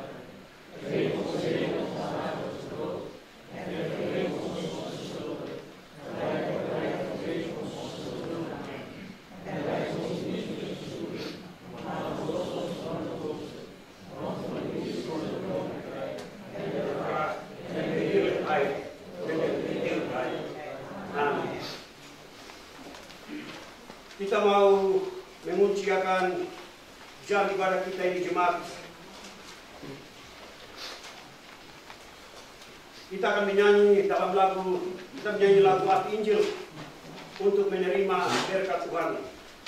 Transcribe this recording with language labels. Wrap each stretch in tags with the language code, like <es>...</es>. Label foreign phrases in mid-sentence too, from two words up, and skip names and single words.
<nl>Geef ons heden ons dagelijks brood en vergeef ons onze schulden, gelijk wij vergeven onze schuldenaars. En leid ons niet in verzoeking, maar verlos ons van de boze. Want van u is het koninkrijk en de kracht en de heerlijkheid en de eeuwigheid.</nl> <id>Amin. Kita mau mengunciakan jam ibadah kita ini jemaat. Kita akan menyanyi lagu Arti Injil untuk menerima berkat Tuhan.</id>